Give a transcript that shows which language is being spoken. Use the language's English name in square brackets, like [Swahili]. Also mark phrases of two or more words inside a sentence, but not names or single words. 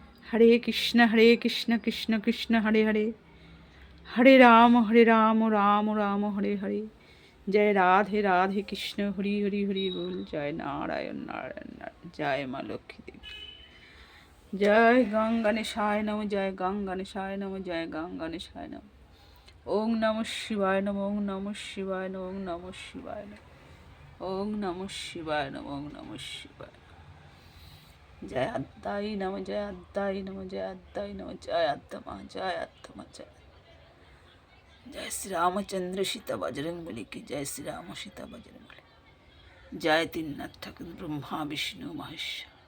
[Sanskrit] হরে কৃষ্ণ কৃষ্ণ কৃষ্ণ হরে হরে, হরে রাম রাম রাম হরে হরে। [Bangla] জয় রাধে রাধে কৃষ্ণ হরি হরি হরি বল। জয় নারায়ণ নারায়ণ নারায়ণ। জয় মা লক্ষ্মী দেবী। [Sanskrit] জয় গঙ্গানেশায় নম, জয় গঙ্গানেশায় নম, জয় গঙ্গানেশায় নম। ওং নমঃ শিবায় নম, ওং নমঃ শিবায় নম, ওং নমঃ শিবায় নম, ওং নমঃ শিবায় নম, ওং নমঃ শিবায়। [Bangla] জয় আদ্যাই নম, জয় আদ্যাই নম, জয় আদ্যাই নম, জয় আদ্যমা, জয় আদ্যমা, জয়। জয় শ্রী রামচন্দ্র সীতা বজরং বলি কি জয়, শ্রী রাম সীতা বজরং বলি। জয় তিননাথ ঠাকুর ব্রহ্মা বিষ্ণু মহেশ্বর।